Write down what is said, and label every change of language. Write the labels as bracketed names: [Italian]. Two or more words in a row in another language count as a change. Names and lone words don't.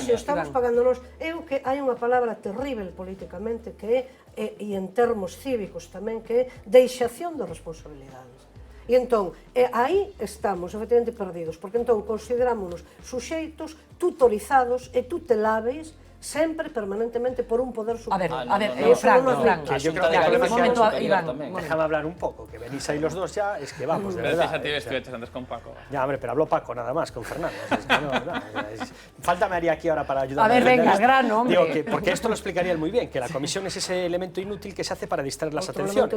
[Galician] Se estamos pagándonos, eu que hai unha palabra terrible políticamente que é, e en termos cívicos tamén, que é deixación de responsabilidades. E entón, aí estamos efectivamente perdidos, porque entón considerámonos suxeitos tutorizados e tuteláveis sempre, permanentemente, por un poder supremo. [Spanish] A ver, Fran, yo creo que el momento, Iván, déjame hablar un poco, que venís ahí los dos ya, es que vamos, de verdad. Pero estuviste antes con Paco. Ya, hombre, pero habló Paco nada más, con Fernando. Falta me haría aquí ahora para ayudarme. A ver, venga, al grano, hombre. Digo, porque esto lo explicaría él muy bien, que la comisión es ese elemento inútil que se hace para distraer las atenciones.